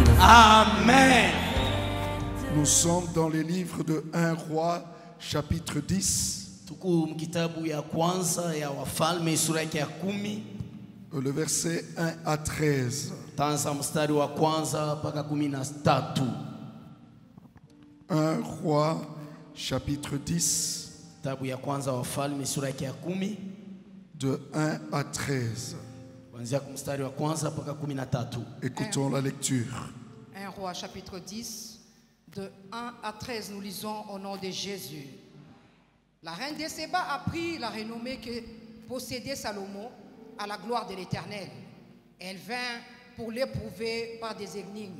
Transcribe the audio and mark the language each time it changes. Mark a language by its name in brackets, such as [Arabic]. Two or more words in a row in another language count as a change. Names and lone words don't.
[French] Amen. Nous sommes dans les livres de 1 Roi, chapitre 10. [Swahili] Tuko mkitabu ya kwanza ya Wafalme sura ya 10. [French] Le verset 1 à 13. [Swahili] Tanza mstari wa kwanza mpaka 13. [French] 1 Roi, chapitre 10. [Swahili] Kitabu ya kwanza Wafalme sura ya 10. [French] De 1 à 13. [Swahili] Kuanzia mstari wa kwanza mpaka 13. [French] Écoutons la lecture. 1 Roi chapitre 10, de 1 à 13, nous lisons au nom de Jésus. La reine de Séba a pris la renommée que possédait Salomon à la gloire de l'Éternel. Elle vint pour l'éprouver par des énigmes.